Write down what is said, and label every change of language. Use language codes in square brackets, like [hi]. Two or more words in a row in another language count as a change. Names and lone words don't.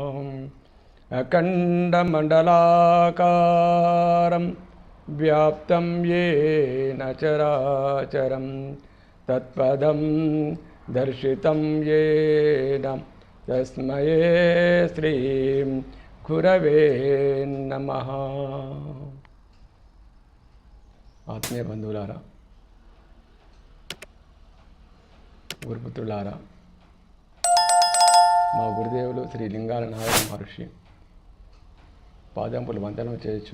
[sa] अखण्डमण्डलाकारं व्याप्तं येन चराचरं तत्पदं दर्शितं येन तस्मै श्रीं गुरवे नमः। [te] ఆత్మీయ బంధువులారా, గురుపుత్రులారా, మా గురుదేవులు శ్రీ లింగాల నారాయణ మహర్షి పాదంపులు వందనం చేయొచ్చు.